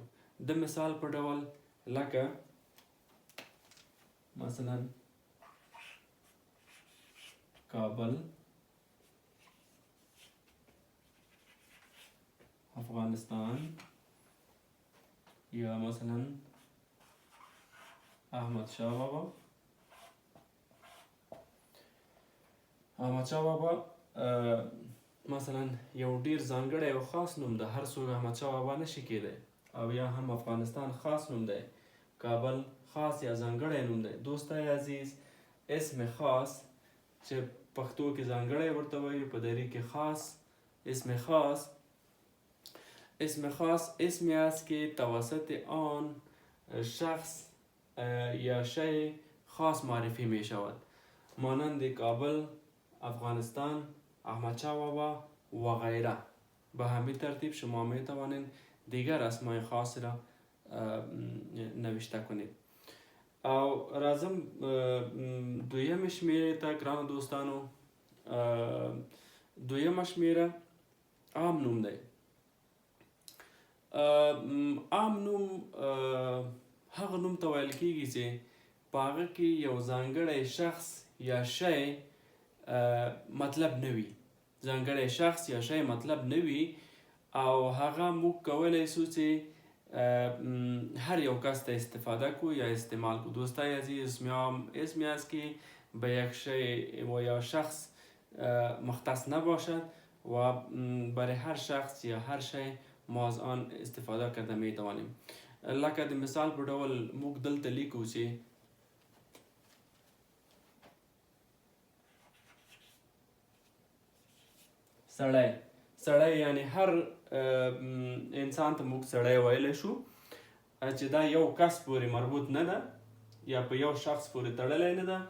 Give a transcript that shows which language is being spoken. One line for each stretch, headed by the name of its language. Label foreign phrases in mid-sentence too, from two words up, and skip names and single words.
Pashto: د مثال په ډول لکه مثلا کابل، افغانستان، یا مثلا احمد شاه بابا. احمد شاه بابا مثلا یو ډیر ځانګړی او خاص نوم ده، هر څوک احمد شاه بابا نشي کېدی. او یا هم افغانستان خاص نوم دی، کابل خاص یا ځانګړی نوم دی.
Persian: دوستای عزیز،
Pashto: اسم خاص چې پښتو کې ځانګړی ورته وایي، په دری کې خاص.
Persian: اسم خاص اسمی است که توسط آن شخص یا شی خاص معرفی می شود، مانند کابل، افغانستان، احمد شاه بابا و غیره. به همین ترتیب شما می توانید دیگر اسمای خاص را نوشته کنید.
Pashto: او راځم دویم شمیره ته. ګرانو دوستانو، دویمه شمیره عام نوم دی. عام نوم هغه نوم ته ویل کیږي چې په هغه کې یو ځانګړی شخص یا شی مطلب نه وي. ځانګړی شخص یا شی مطلب نه وي، او هغه موږ کولی شو چې هر یو کس ته استفاده کو یا استعمال کو.
Persian: دوستای عزیز، اسمی است که به یک شی و یا شخص مختص نباشد و برای هر شخص یا هر شی ما از آن استفاده کرده می توانیم.
Pashto: لکه د مثال په ډول موږ دلته لیکو چې سړی. سړی یعنی هر انسان ته موږ سړی ویلی شو، چې دا یو کس پورې مربوط نه ده یا په یو شخص پورې تړلی نه ده.